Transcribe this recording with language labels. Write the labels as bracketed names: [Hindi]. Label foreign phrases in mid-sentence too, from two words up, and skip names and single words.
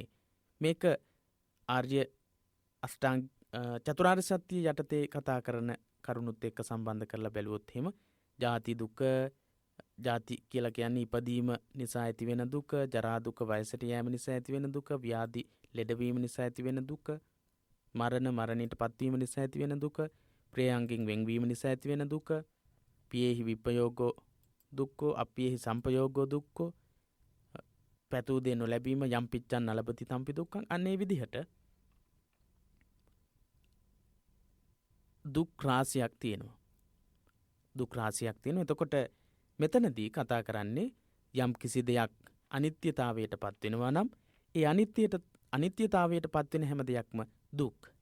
[Sinhala] මේක ආර්ය අෂ්ටාංග චතුරාර්ය සත්‍ය යටතේ කතා කරන කරුණුත් එක්ක සම්බන්ධ කරලා බැලුවොත් එහෙම ජාති දුක, ජාති කියලා කියන්නේ ඉපදීම නිසා ඇතිවෙන දුක, ජරා දුක, වයසට යෑම නිසා ඇතිවෙන දුක, ව්‍යාධි ලෙඩවීම නිසා ඇතිවෙන දුක, මරණයට පත්වීම නිසා ඇතිවෙන දුක, ප්‍රේයන්ගෙන් වෙන්වීම නිසා ඇතිවෙන දුක, [Pali] පියෙහි විපයෝගෝ දුක්ඛෝ, අප්පියෙහි සම්පයෝගෝ දුක්ඛෝ, [Sinhala] පැතූ දේ නොලැබීම [Pali] යම් පිච්ඡන් නලබති තම්පි දුක්ඛං. [Sinhala] අන්නේ විදිහට දුක් රාශියක් තියෙනවා. එතකොට මෙතනදී කතා කරන්නේ යම් කිසි දෙයක් අනිත්‍යතාවයට පත් වෙනවා නම් ඒ අනිත්‍යතාවයට පත් වෙන හැම දෙයක්ම දුක්.